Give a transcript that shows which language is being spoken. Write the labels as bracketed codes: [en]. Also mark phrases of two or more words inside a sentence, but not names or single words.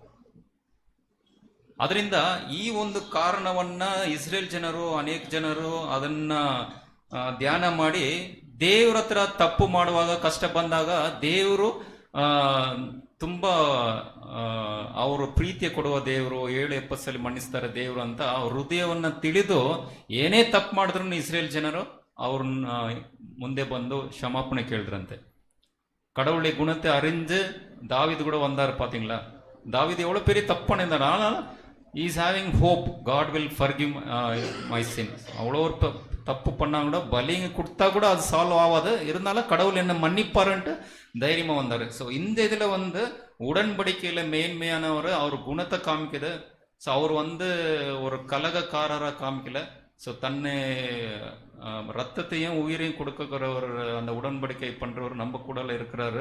[kn] ಅದರಿಂದ ಈ ಒಂದು ಕಾರಣವನ್ನ ಇಸ್ರೇಲ್ ಜನರು, ಅನೇಕ ಜನರು ಅದನ್ನ ಧ್ಯಾನ ಮಾಡಿ ದೇವ್ರ ಹತ್ರ ತಪ್ಪು ಮಾಡುವಾಗ, ಕಷ್ಟ ಬಂದಾಗ ದೇವರು ತುಂಬಾ ಅವರು ಪ್ರೀತಿಯ ಕೊಡುವ ದೇವರು, 770 ಸಲ ಮನ್ನಿಸ್ತಾರೆ ದೇವರು ಅಂತ ಅವ್ರ ಹೃದಯವನ್ನ ತಿಳಿದು ಏನೇ ತಪ್ಪು ಮಾಡಿದ್ರು ಇಸ್ರೇಲ್ ಜನರು ಅವ್ರನ್ನ ಮುಂದೆ ಬಂದು ಕ್ಷಮಾಪಣೆ ಕೇಳಿದ್ರಂತೆ. [ta] கடவுளுடைய குணத்தை அறிஞ்சு தாவீது கூட வந்தார் பாத்தீங்களா. தாவீது எவ்வளவு பெரிய தப்பு பண்ணியிருந்தார், ஆனால் [en] is having hope, god will forgive my sin. [ta] அவ்வளோ ஒரு தப்பு பண்ணா கூட பலிங்க கொடுத்தா கூட அது சால்வ் ஆகாது, இருந்தாலும் கடவுள் என்ன மன்னிப்பாருன்ட்டு தைரியமா வந்தாரு. ஸோ இந்த இதுல வந்து உடன்படிக்கையில மேன்மையானவர் அவர் குணத்தை காமிக்குது. ஸோ அவர் வந்து ஒரு கலகக்காரரா காமிக்கல. ஸோ தன்னை ரத்தத்தையும் உயிரையும் கொடுக்கிறவர், அந்த உடன்படிக்கை பண்றவர் நம்ம கூட இருக்கிறாரு.